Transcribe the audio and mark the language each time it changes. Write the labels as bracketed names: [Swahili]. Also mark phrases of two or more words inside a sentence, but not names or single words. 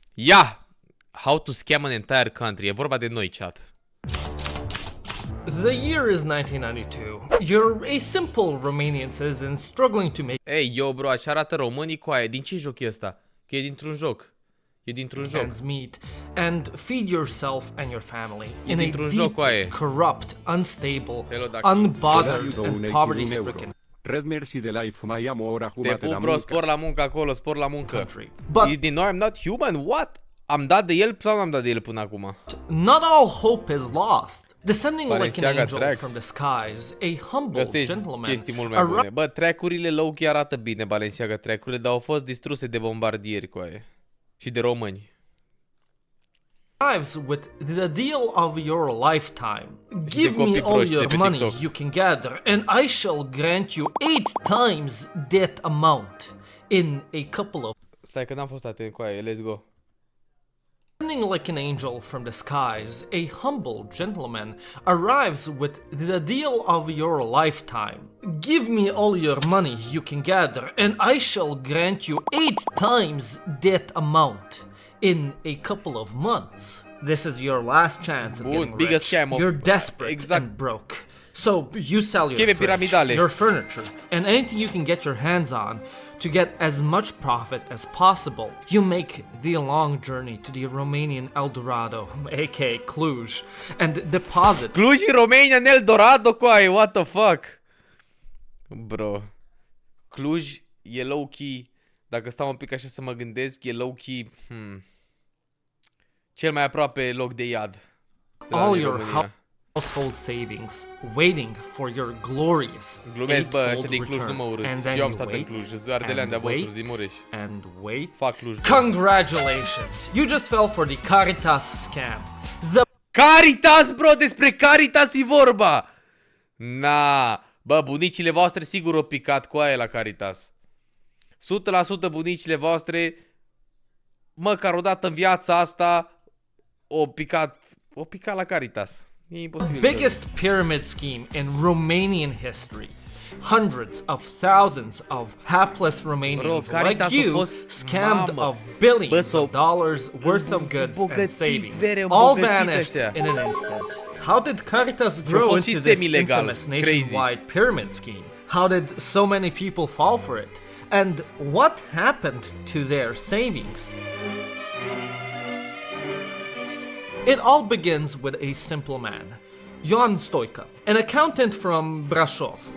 [Romanian] Ia! [English] How to scam an entire country. [Romanian] E vorba de noi, chat. [English] The year is 1992. You're a simple Romanian citizen struggling to make [Romanian] Ei, [English] yo, bro, [Romanian] așa arată românii cu aia. Din ce joc e ăsta? Că e dintr-un joc. E dintr-un joc. [English] ends meet and feed yourself and your family in a [Romanian] dintr-un joc cu aia. [English] deep, corrupt, unstable, Hello, Ducky. unbothered, and poverty-stricken [Romanian] Red Mercy de Life, mai am o oră Te jumate pup, la bro, muncă. spor la muncă acolo, spor la muncă. [English] country. But [Romanian] Din nou, [English] I'm not human? What? [Romanian] Am dat de el sau n-am dat de el până acum? [English] not all hope is lost. Descending like an [Romanian] Balenciaga [English] angel [Romanian] tracks. [English] from the skies, a humble [Romanian] Găsești [English] gentleman [Romanian] chestii mult mai bune. Bă, track-urile low-key arată bine, Balenciaga track-urile, dar au fost distruse de bombardieri cu aia. Și de români. [English] arrives with the deal of your lifetime. Give me [Romanian] copii [English] all [Romanian] proști [English] your [Romanian] de pe [English] money [Romanian] TikTok. [English] you can gather, and I shall grant you 8 times that amount in a couple of... [Romanian] Stai că n-am fost atent cu aia, [English] let's go. Descending like an angel from the skies, a humble gentleman arrives with the deal of your lifetime. Give me all your money you can gather, and I shall grant you 8 times that amount in a couple of months. This is your last chance at getting biggest rich. scam of- You're desperate [Romanian] exact. [English] and broke. So you sell your [Romanian] Scheme [English] fridge, [Romanian] piramidale. [English] your furniture, and anything you can get your hands on to get as much profit as possible. You make the long journey to the Romanian Eldorado, aka Cluj, and deposit [Romanian] Cluj, Romanian, Eldorado cu aia, [English] what the fuck? Bro. [Romanian] Cluj e low-key, dacă stau un pic așa să mă gândesc, e low-key, cel mai aproape loc de iad. De la [English] all [Romanian] din [English] your [Romanian] România. [English] household savings, waiting for your glorious [Romanian] Glumesc, bă, ăștia [English] eightfold [Romanian] din Cluj nu mă [English] return. [Romanian] urâți. [English] And then [Romanian] Eu am [English] you [Romanian] stat în [English] wait, [Romanian] Cluj, sunt ardelean de-a [English] and [Romanian] vostru [English] wait, [Romanian] din Mureș. [English] and wait. [Romanian] Fac Cluj. [English] Congratulations! You just fell for the Caritas scam. The [Romanian] Caritas, bro, despre Caritas e vorba! Na, bă, bunicile voastre sigur au picat cu aia la Caritas. 100% bunicile voastre, măcar o dată în viața asta, au picat la Caritas. E imposibil. [English] biggest pyramid scheme in Romanian history. Hundreds of thousands of hapless Romanians [Romanian] Bro, Caritas [English] like a you [Romanian] fost- [English] scammed [Romanian] mamă. [English] of billions [Romanian] Bă, s-au [English] of dollars worth of goods and [Romanian] îmbogățit, [English] savings, [Romanian] vere [English] all [Romanian] îmbogățit [English] vanished [Romanian] ăștia. [English] in an instant. How did Caritas [Romanian] Și-a [English] grow [Romanian] fost și into this semi-legal, [English] infamous [Romanian] crazy. [English] nationwide pyramid scheme? How did so many people fall for it? And what happened to their savings? It all begins with a simple man, Ion Stoica, an accountant from Brasov.